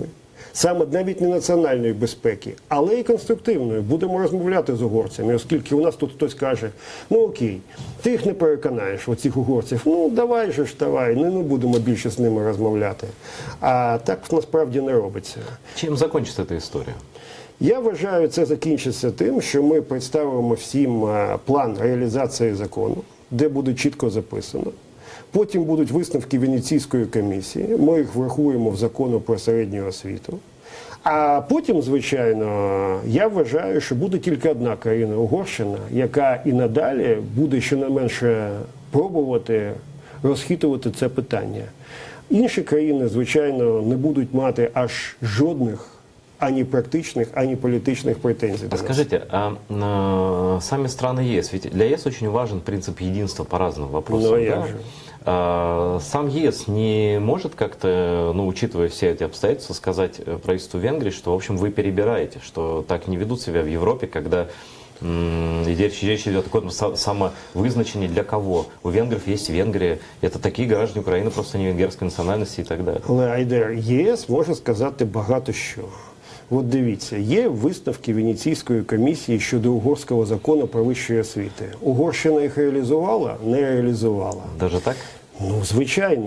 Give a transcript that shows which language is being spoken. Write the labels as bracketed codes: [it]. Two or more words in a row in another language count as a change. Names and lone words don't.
[uk] Саме навіть не національної безпеки, але і конструктивної. Будемо розмовляти з угорцями, оскільки у нас тут хтось каже, окей, ти їх не переконаєш, оцих угорців, давай, не будемо більше з ними розмовляти. А так насправді не робиться. [ru] Чем закончится эта история? [uk] Я вважаю, це закінчиться тим, що ми представимо всім план реалізації закону, де буде чітко записано. Потім будуть висновки Венеційської комісії, ми їх врахуємо в закону про середню освіту. А потім, звичайно, я вважаю, що буде тільки одна країна – Угорщина, яка і надалі буде щонайменше пробувати розхитувати це питання. Інші країни, звичайно, не будуть мати аж жодних ані практичных, ані [ru] политических претензий. Скажите, сами страны ЕС, ведь для ЕС очень важен принцип единства по разным вопросам. Сам ЕС не может как-то, учитывая все эти обстоятельства, сказать правительству Венгрии, что, в общем, вы перебираете, что так не ведут себя в Европе, когда речь идет о таком самовызначении для кого. У венгров есть Венгрия, это такие граждане [uk] України, просто не венгерської національності і так далі. Але, Айдер, ЄС може сказати багато що. От дивіться, є висновки Венеційської комісії щодо угорського закону про вищу освіту. Угорщина їх реалізувала? Не реалізувала. [ru] Даже так? [uk] Звичайно.